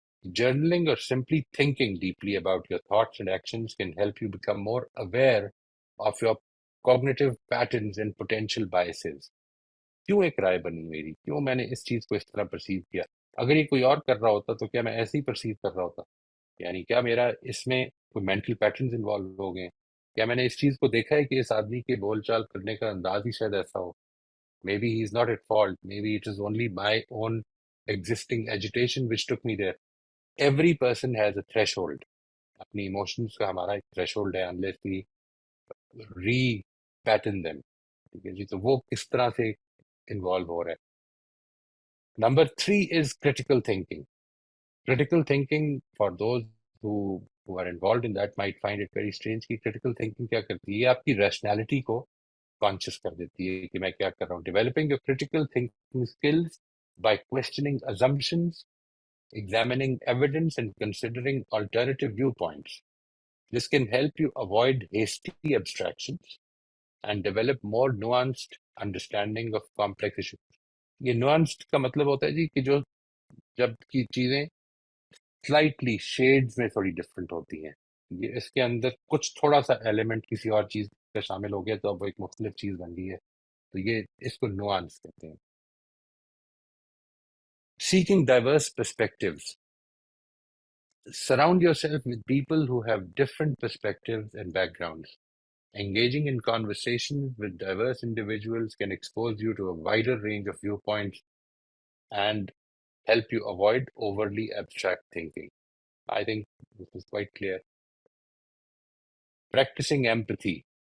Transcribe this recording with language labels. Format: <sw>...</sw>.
<en>Journaling اور simply thinking deeply about your thoughts and actions can help you become more aware of your cognitive patterns and potential biases.</en> <ur>کیوں ایک رائے بنی میری، کیوں میں نے اس چیز کو اس طرح پرسیو کیا، اگر یہ کوئی اور کر رہا ہوتا تو کیا میں ایسے ہی پرسیو کر رہا ہوتا. یعنی کیا میرا اس میں کوئی مینٹل پیٹرنز انوالو ہو گئے ہیں، کیا میں نے اس چیز کو دیکھا ہے کہ اس آدمی کے بول چال کرنے کا انداز ہی شاید ایسا ہو.</ur> <en>May be he is not at fault, may be it is only my own existing agitation which tick me there. Every person has a threshold.</en> <ur>اپنی ایموشنس کا ہمارا ایک تھریش ہولڈ ہے،</ur> <en>Unless we repattern them.</en> <ur>ٹھیک ہے جی، تو وہ کس طرح سے انوالو ہو رہا ہے. Number 3</ur> <en>Is critical thinking. Critical thinking, for those who are involved in that might find it very strange</en> <ur>کہ critical thinking کیا کرتی ہے. یہ آپ کی ریشنالٹی کو کانشیس کر دیتی ہے کہ میں کیا کر رہا ہوں.</ur> <en>Developing your critical thinking skills by questioning assumptions, examining evidence and considering alternative viewpoints. This can help you avoid hasty abstractions and develop more nuanced understanding of complex issues.</en> <ur>یہ nuanced کا مطلب ہوتا ہے جی کہ جو جب کی چیزیں سلائٹلی شیڈز میں تھوڑی ڈفرینٹ ہوتی ہیں، یہ اس کے اندر کچھ تھوڑا سا ایلیمنٹ کسی اور چیز کا شامل ہو گیا تو اب وہ ایک مختلف چیز بن گئی ہے، تو یہ اس کو نوانس کہتے ہیں.</ur> <en>Seeking diverse perspectives. Surround yourself with people who have different perspectives and backgrounds. Engaging in conversations with diverse individuals can expose you to a wider range of viewpoints and help you avoid overly abstract thinking. I think this is quite clear. Practicing empathy.</en>